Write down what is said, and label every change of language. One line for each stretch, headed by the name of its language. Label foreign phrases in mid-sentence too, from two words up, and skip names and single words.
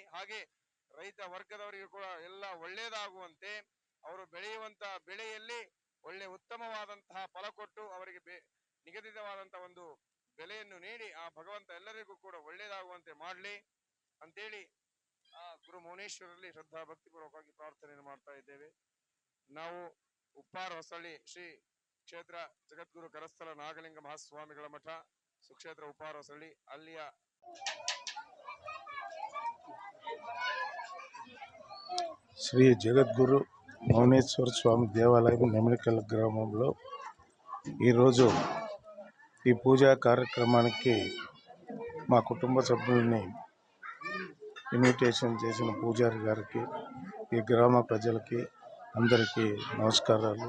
Kannada: ಹಾಗೆ ರೈತ ವರ್ಗದವರಿಗೂ ಕೂಡ ಎಲ್ಲ ಒಳ್ಳೆಯದಾಗುವಂತೆ ಅವರು ಬೆಳೆಯುವಂತ ಬೆಳೆಯಲ್ಲಿ ಒಳ್ಳೆ ಉತ್ತಮವಾದಂತಹ ಫಲ ಕೊಟ್ಟು ಅವರಿಗೆ ನಿಗದಿತವಾದಂತಹ ಒಂದು ಬೆಲೆಯನ್ನು ನೀಡಿ ಆ ಭಗವಂತ ಎಲ್ಲರಿಗೂ ಕೂಡ ಒಳ್ಳೆಯದಾಗುವಂತೆ ಮಾಡಲಿ ಅಂತೇಳಿ ಆ ಗುರು ಮೌನೇಶ್ವರಲ್ಲಿ ಶ್ರದ್ಧಾ ಭಕ್ತಿಪೂರ್ವಕವಾಗಿ ಪ್ರಾರ್ಥನೆಯನ್ನು ಮಾಡ್ತಾ ಇದ್ದೇವೆ. ನಾವು ಉಪ್ಪಾರ ಹೊಸಳ್ಳಿ ಶ್ರೀ ಕ್ಷೇತ್ರ ಜಗದ್ಗುರು ಕರಸ್ಥಲ ನಾಗಲಿಂಗ ಮಹಾಸ್ವಾಮಿಗಳ ಮಠ ಸುಕ್ಷೇತ್ರ ಉಪ್ಪಾರ ಹೊಸಳ್ಳಿ ಅಲ್ಲಿಯ
Telugu: శ్రీ జగద్గురు మౌనేశ్వర స్వామి దేవాలయం నెమలికల్ గ్రామంలో ఈరోజు ఈ పూజా కార్యక్రమానికి మా కుటుంబ సభ్యుల్ని ఇన్విటేషన్ చేసిన పూజారి గారికి, ఈ గ్రామ ప్రజలకి అందరికీ నమస్కారాలు.